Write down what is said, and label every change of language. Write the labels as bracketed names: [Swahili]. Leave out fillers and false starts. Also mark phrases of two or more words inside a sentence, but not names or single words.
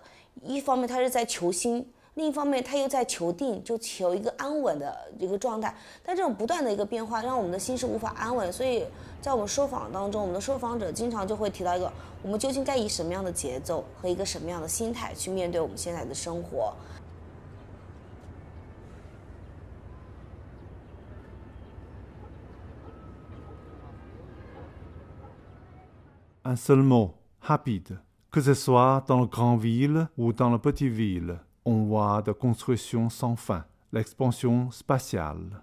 [Chinese] 一方面他是在求新，另一方面他又在求定，就求一个安稳的一个状态。但这种不断的一个变化让我们的心是无法安稳，所以在我们受访当中，我们的受访者经常就会提到一个，我们究竟该以什么样的节奏和一个什么样的心态去面对我们现在的生活。 [French] Un seul mot, rapide. Que ce soit dans la grande ville ou dans la petite ville, on voit de construction sans fin, l'expansion spatiale.